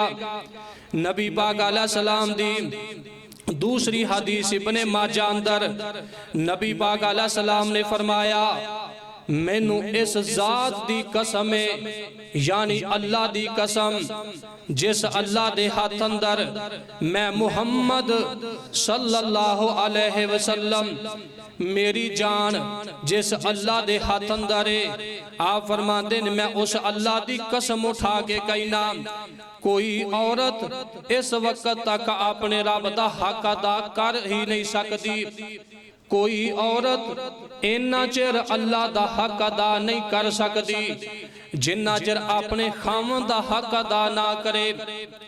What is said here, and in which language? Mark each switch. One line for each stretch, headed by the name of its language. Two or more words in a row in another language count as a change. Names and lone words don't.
Punjabi: نبی پاک علیہ السلام دی دوسری حدیث ابنِ ماجہ اندر نبی پاک علیہ السلام نے فرمایا، مینوں اس ذات دی قسم ہے، یعنی اللہ دی قسم، جس اللہ دے ہاتھ اندر میں محمد
Arabic: صلى الله عليه وسلم,
Punjabi: میری جان جس اللہ دے ہاتھ اندر ہے، آپ فرماتے نے میں اس اللہ دی قسم اٹھا کے کہنا، کوئی عورت اس وقت تک اپنے رب دا حق ادا کر ہی نہیں سکتی، کوئی عورت انا چر اللہ دا حق ادا نہیں کر سکتی جنا چر اپنے خاوند دا حق ادا نہ کرے.